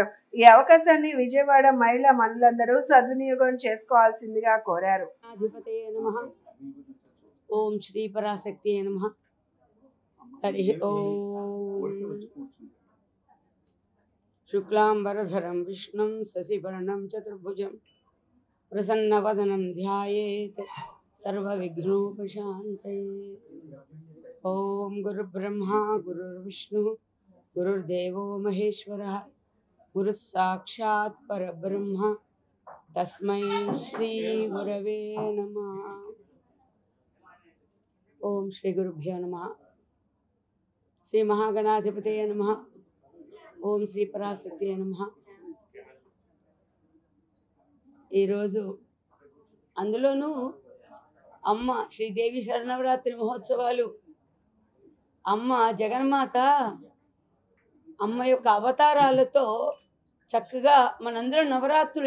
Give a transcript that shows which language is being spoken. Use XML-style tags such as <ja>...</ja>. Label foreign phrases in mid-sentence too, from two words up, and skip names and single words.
<te>ఈ అవకాశాన్ని విజయవాడ మహిళా మనులందరూ సద్వినియోగం చేసుకోవాల్సిందిగా కోరారు.</te> <sa>ఓం శ్రీ పరాశక్తి నమః. హరి ఓం. శుక్లాంబరధరం విష్ణుం శశివర్ణం చతుర్భుజం प्रसन्नवदनं ध्यायेत् सर्वविघ्नोपशान्तये। ॐ गुरुब्रह्मा गुरुर्विष्णुः गुरुर्देवो महेश्वरः गुरुः साक्षात् परब्रह्म तस्मै श्री गुरवे नमः। ओम श्री गुरुभ्यो नमः। श्री महागणाधिपतये नमः। ओम శ్రీ పరాశక్తియే నమః।</sa> <te>ఈరోజు అందులోనూ అమ్మ శ్రీదేవి శరణవరాత్రి మహోత్సవాలు, అమ్మ జగన్మాత అమ్మ యొక్క అవతారాలతో చక్కగా మనందరం నవరాత్రులు</te>